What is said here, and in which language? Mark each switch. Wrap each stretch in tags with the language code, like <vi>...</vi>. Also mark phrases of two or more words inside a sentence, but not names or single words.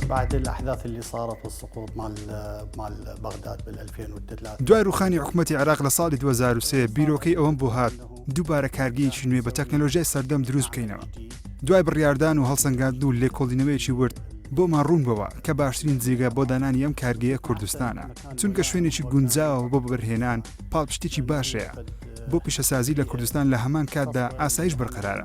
<ar>بعد الأحداث اللي صارت والسقوط مال بغداد بال 2003</ar> <ckb>دوای ڕوخانی حکوومەتی عێراق لە ساڵی 2003 بیرۆکەی ئەوەم بۆ هات دووبارە کارگەیەکی نوێ بە تەکنۆلۆژیای سەردەم دروست بکەینەوە. دوای بڕیاردان و هەڵسەنگاندن و لێکۆڵینەوەیەکی ورد بۆمان ڕوون بەوە کە باشترین جێگە بۆ دانانی ئەم کارگەیە کوردستانە، چونکە شوێنێکی گونجاوە بۆ بەبەرهێنان پاڵپشتێکی باشەیە بۆ پیشەسازی لە کوردستان لە هەمان کاتدا ئاسایش بەرقەرارە.</ckb>